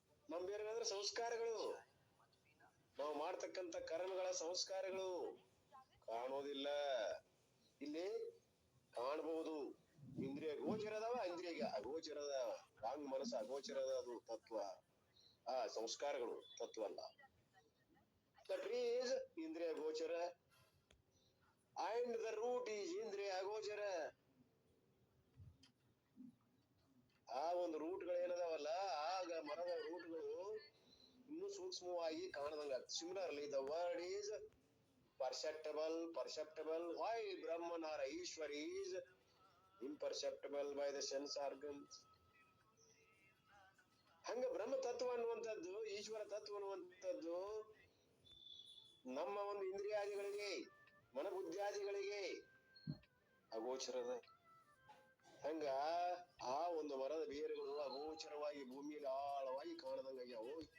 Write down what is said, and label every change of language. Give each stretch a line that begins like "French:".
Kannada: ನಮ್ಮ ಬೇರೆಗಳಂದ್ರೆ ಸಂಸ್ಕಾರಗಳು, ನಾವು ಮಾಡ್ತಕ್ಕಂಥ ಕರ್ಮಗಳ ಸಂಸ್ಕಾರಗಳು ಕಾಣೋದಿಲ್ಲ. ಇಲ್ಲಿ ಕಾಣಬಹುದು. ಇಂದ್ರಿಯ ಗೋಚರದವ, ಇಂದ್ರಿಯ ಅಗೋಚರದ, ವಾಂಗ್ ಮನಸ್ಸು ಅಗೋಚರದ ಅದು ತತ್ವ. ಆ ಸಂಸ್ಕಾರಗಳು ತತ್ವ ಅಲ್ಲ.
English: The tree is ಇಂದ್ರಿಯ ಗೋಚರ and the root is ಇಂದ್ರಿಯ ಅಗೋಚರ.
Kannada: ಆ ಒಂದು ರೂಟ್ಗಳು ಏನದಾವಲ್ಲ, ಆಗ ಮರದ ರೂಟ್ಗಳು ಇನ್ನೂ ಸೂಕ್ಷ್ಮವಾಗಿ ಕಾಣದಂಗ.
English: Similarly, the word is perceptible, while Brahman or Ishwar is imperceptible by the sense organs.
Kannada: ಹಂಗ ಬ್ರಹ್ಮ ತತ್ವ ಅನ್ನುವಂಥದ್ದು, ಈಶ್ವರ ತತ್ವ ಅನ್ನುವಂಥದ್ದು ನಮ್ಮ ಒಂದು ಇಂದ್ರಿಯಾದಿಗಳಿಗೆ, ಮನಬುದ್ಧಿಯಾದಿಗಳಿಗೆ ಅಗೋಚರದ. ಹಂಗ ಆ ಒಂದು ಮರದ ಬೇರುಗಳು ಅಗೋಚರವಾಗಿ ಭೂಮಿಯಲ್ಲಿ ಆಳವಾಗಿ ಕಾಣದಂಗಾಗ್ಯಾವು.